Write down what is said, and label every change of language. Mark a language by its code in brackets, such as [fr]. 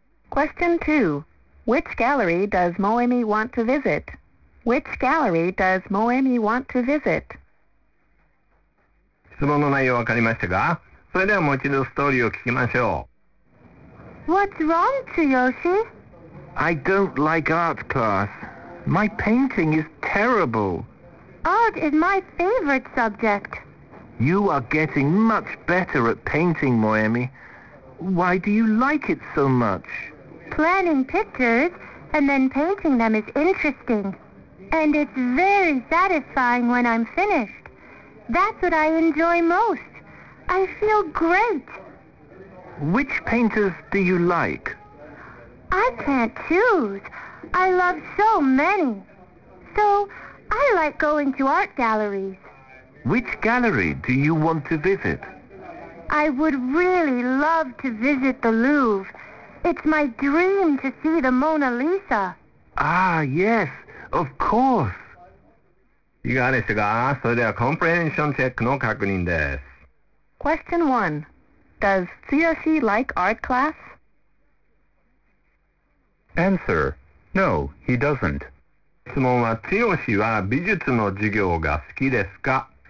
[en] Question 2. Which gallery does Moemi want to visit? Which gallery does Moemi want to visit? [ja] 質問の内容わかりましたか？それではもう一度ストーリーを聞きましょう。 [en] What's wrong, Tsuyoshi? I don't like art class. My painting is terrible. Art is my favorite subject. You are getting much better at painting, Moemi. Why do you like it so much? Planning pictures and then painting them is interesting. And it's very satisfying when I'm finished. That's what I enjoy most. I feel great. Which painters do you like? I can't choose. I love so many. So, I like going to art galleries. Which gallery do you want to visit? I would really love to visit the Louvre. It's my dream to see the Mona Lisa. Ah, yes, of course. [ja] いかがでしたか？それではコンプレヘンションチェックの確認です。 [en] Question 1. Does Tsuyoshi like art class? Answer. No, he doesn't. [ja] 質問は、Tsuyoshi は美術の授業が好きですか？